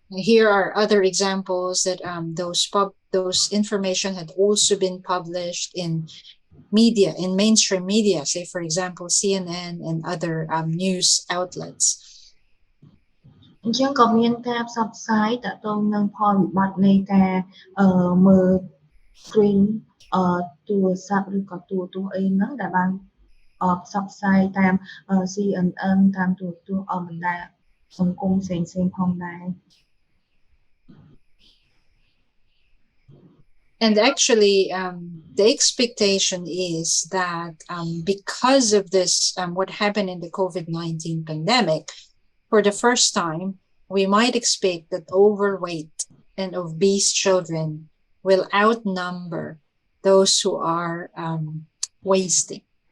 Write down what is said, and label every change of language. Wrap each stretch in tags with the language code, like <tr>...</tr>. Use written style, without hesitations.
<en>Here are other examples that those information had also been published in media, in mainstream media, say for example CNN and other news outlets.</en> <km>អញ្ចឹងក៏មានការផ្សព្វផ្សាយតទៅនឹងផលវិបត្តិនៃការមើល screen ទូរស័ព្ទឬក៏ទូរទស្សន៍អីហ្នឹងដែលបានផ្សព្វផ្សាយតាម CNN តាមទូរទស្សន៍បណ្ដាញសង្គមផ្សេងៗផងដែរ</km> <en>And actually, the expectation is that because of this, what happened in the COVID-19 pandemic, for the first time, we might expect that overweight and obese children will outnumber those who are wasting.</en>